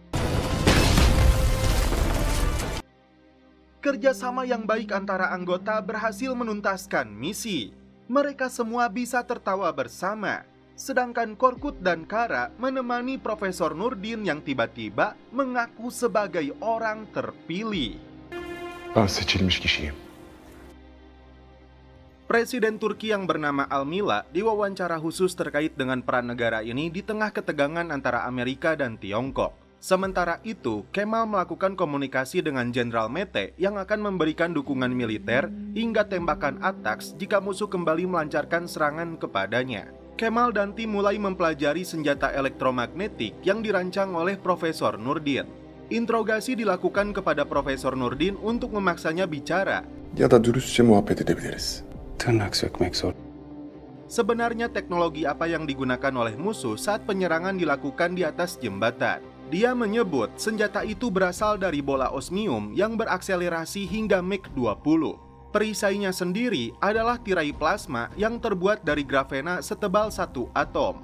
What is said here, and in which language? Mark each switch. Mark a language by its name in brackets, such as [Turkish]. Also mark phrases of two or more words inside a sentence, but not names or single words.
[Indonesian] Kerjasama yang baik antara anggota berhasil menuntaskan misi. Mereka semua bisa tertawa bersama. Sedangkan Korkut dan Kara menemani Profesor Nurdin yang tiba-tiba mengaku sebagai orang terpilih. [Turkish] Ben seçilmiş kişiyim. [Indonesian] Presiden Turki yang bernama Almila diwawancara khusus terkait dengan peran negara ini di tengah ketegangan antara Amerika dan Tiongkok. Sementara itu, Kemal melakukan komunikasi dengan Jenderal Mete yang akan memberikan dukungan militer hingga tembakan ATACMS jika musuh kembali melancarkan serangan kepadanya. Kemal dan tim mulai mempelajari senjata elektromagnetik yang dirancang oleh Profesor Nurdin. Interogasi dilakukan kepada Profesor Nurdin untuk memaksanya bicara. [Turkish] Ya da dürüstçe muhabbet edebiliriz. Tırnak sökmek zor. [Indonesian] Sebenarnya teknologi apa yang digunakan oleh musuh saat penyerangan dilakukan di atas jembatan? Dia menyebut senjata itu berasal dari bola osmium yang berakselerasi hingga Mach 20. Perisainya sendiri adalah tirai plasma yang terbuat dari grafena setebal 1 atom.